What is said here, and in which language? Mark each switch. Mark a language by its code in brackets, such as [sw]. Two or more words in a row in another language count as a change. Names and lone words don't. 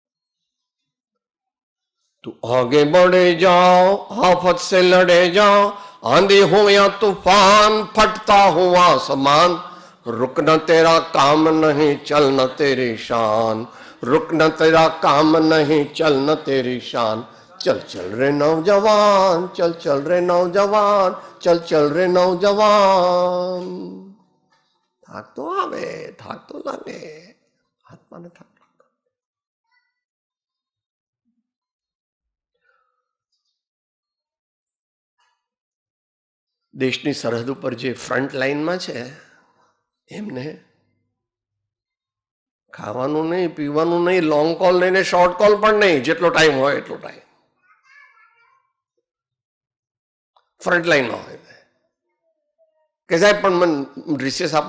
[hi] तो आगे बढ़े जाओ, आफत से लड़े जाओ, आंधी हो या तूफान, फटता हुआ आसमान, रुक न तेरा काम नहीं, चल न तेरी शान, रुक न तेरा काम नहीं, चल न तेरी शान, चल चल रे नौजवान, चल चल रे नौजवान, चल चल रे नौजवान. [gu] થાક તો આવે, થાક તો લાગે, આત્માને થાક. દેશની સરહદ ઉપર જે [en] front lineમાં [gu] છે એમને ખાવાનું નહીં, પીવાનું નહીં, [en] long call [gu] નહીં ને [en] short call [gu] પણ નહીં, જેટલો ટાઈમ હોય એટલો ટાઈમ [en] front lineમાં [gu] હોય કે સાહેબ પણ મને રિસેસ આપો.